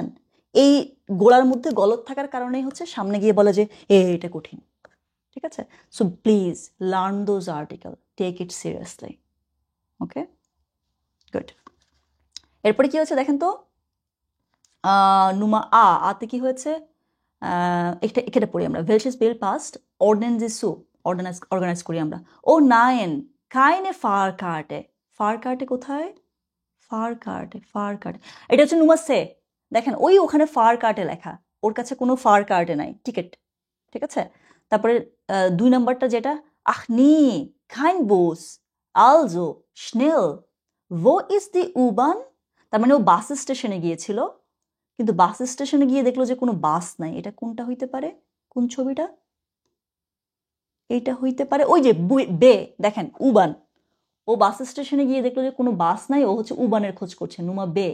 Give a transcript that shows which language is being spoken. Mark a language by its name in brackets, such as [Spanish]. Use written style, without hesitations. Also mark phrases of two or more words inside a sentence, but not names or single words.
[Bangla] এই গোড়ার মধ্যে গলত থাকার কারণেই হচ্ছে সামনে গিয়ে বলে যে এটা কঠিন। ঠিক আছে, [English] so please learn those article, take it seriously. okay, good. [Bangla] এরপরে কি হচ্ছে দেখেন তো, [German] Nummer acht [Bangla] কি হয়েছে? এটা পড়ি আমরা, [German] welches Bild passt ordnen Sie zu, [Bangla] অর্গানাইজ করি আমরা। [German] oh nein keine Fahrkarte, [Bangla] ফারকার্টে কোথায়? ফারকার্টে, ফারকার্টে এটা হচ্ছে [German] Nummer C. [Bangla] দেখেন ওই ওখানে ফারকার্টে লেখা, ওর কাছে কোনো ফারকার্টে নাই, টিকিট। ঠিক আছে, তারপরে 2 নম্বরটা যেটা, [German] ach nee kein Bus also schnell wo ist die U-Bahn। [Bangla] তার মানে ও বাস স্টেশনে গিয়েছিল, কিন্তু বাস স্টেশনে গিয়ে দেখলো যে কোনো বাস নাই। এটা কোনটা হইতে পারে? কোন ছবিটা? এইটা হইতে পারে ওই যে বে, দেখেন উবান। ও বাস স্টেশনে গিয়ে দেখলো যে কোনো বাস নাই, ও হচ্ছে উবানের খোঁজ করছে, [German] Nummer B.